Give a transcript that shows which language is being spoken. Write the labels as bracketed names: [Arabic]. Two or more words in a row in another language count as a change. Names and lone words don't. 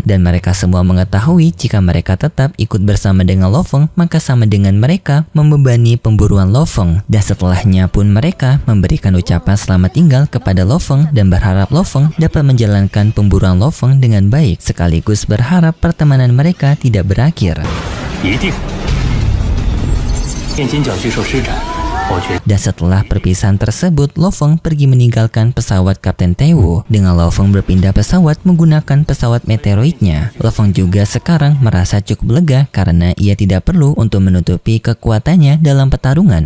[Indonesian] Dan mereka semua mengetahui jika mereka tetap ikut bersama dengan Lo Feng, maka sama dengan mereka membebani pemburuan Lo Feng. Dan setelahnya pun mereka memberikan ucapan selamat tinggal kepada Lo Feng dan berharap Lo Feng dapat menjalankan pemburuan Lo Feng dengan baik, sekaligus berharap pertemanan mereka tidak berakhir. [Chinese] 一定。炼金角巨兽施展， [Indonesian] Dan setelah perpisahan tersebut, Lo Feng pergi meninggalkan pesawat Kapten Teo. Dengan Lo Feng berpindah pesawat menggunakan pesawat meteoroidnya, Lo Feng juga sekarang merasa cukup lega karena ia tidak perlu untuk menutupi kekuatannya dalam pertarungan.